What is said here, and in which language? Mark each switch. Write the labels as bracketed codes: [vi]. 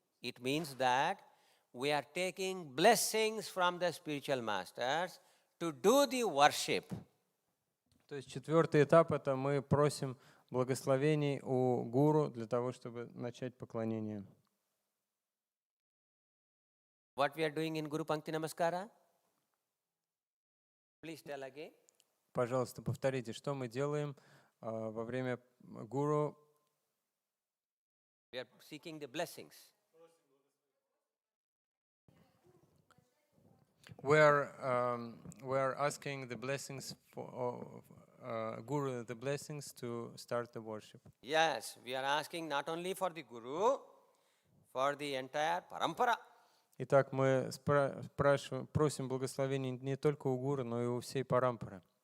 [en] It means that we are taking blessings from the spiritual masters to do the worship. [ru] То есть четвертый этап — это мы просим благословений у гуру для того, чтобы начать поклонение. [en] What we are doing in Guru Pankti Namaskara? Please tell again. [ru] Пожалуйста, повторите, что мы делаем во время гуру. [en] We are seeking the blessings. We are asking the blessings for guru, the blessings to start the worship. Yes, we are asking not only for the Guru, for the entire parampara. [ru] Итак, мы просим благословений не только у гуру, но и у всей парампары.